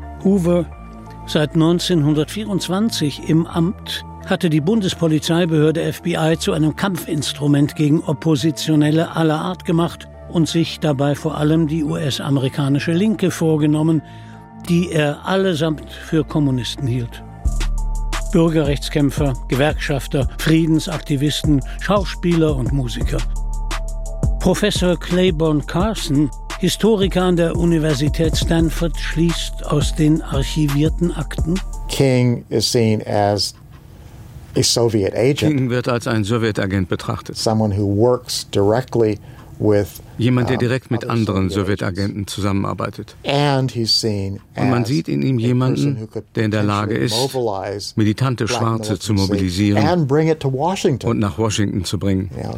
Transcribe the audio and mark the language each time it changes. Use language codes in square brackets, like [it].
[de] Hoover, seit 1924 im Amt, hatte die Bundespolizeibehörde FBI zu einem Kampfinstrument gegen Oppositionelle aller Art gemacht und sich dabei vor allem die US-amerikanische Linke vorgenommen, die er allesamt für Kommunisten hielt. Bürgerrechtskämpfer, Gewerkschafter, Friedensaktivisten, Schauspieler und Musiker. Professor Claiborne Carson, Historiker an der Universität Stanford, schließt aus den archivierten Akten: [en] King is seen as a Soviet agent. [de] King wird als ein Sowjetagent betrachtet. [en] Someone who works directly with [de] jemand, der direkt mit anderen Sowjetagenten zusammenarbeitet. Und man sieht in ihm jemanden, der in der Lage ist, militante Schwarze zu mobilisieren und nach Washington zu bringen.